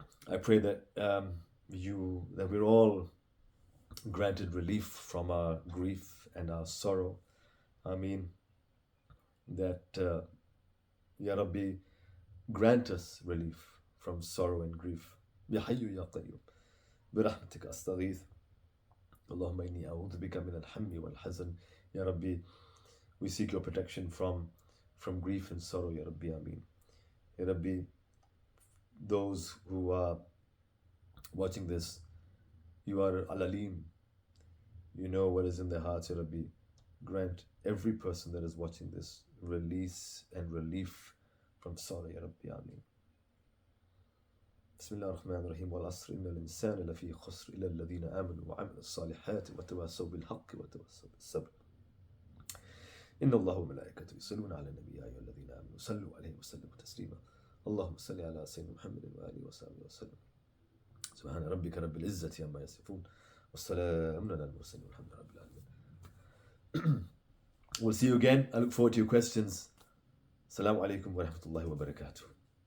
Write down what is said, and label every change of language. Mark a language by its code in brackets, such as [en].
[en] I pray that that we're all granted relief from our grief and our sorrow. Ameen. That Ya Rabbi, grant us relief from sorrow and grief. [ar] Ya Hayyu Ya Qayyum. برحمتك أستغيث. اللهم إني أعوذ بك من الهم والحزن. [en] Ya Rabbi, we seek your protection from grief and sorrow. Ya Rabbi, Ameen. Ya Rabbi, those who are watching this, you are Al-Alim. You know what is in their hearts. Ya Rabbi, grant every person that is watching this release and relief from sorrow. Ya Rabbi, Ameen. [ar] بسم الله الرحمن الرحيم والعصر إن الإنسان لفي خسر إلا الذين آمنوا وعملوا الصالحات وتواصوا بالحق وتواصوا بالصبر إن الله وملائكته يصلون على النبي يا أيها الذين آمنوا صلوا عليه وسلموا تسليما اللهم صل على سيدنا محمد وآله وصحبه وسلم سبحان ربك رب العزة عما يصفون والسلام على المرسلين والحمد لله رب العالمين. [en] We'll see you again. I look forward to your questions. Assalamu alaikum wa rahmatullahi wa barakatuh.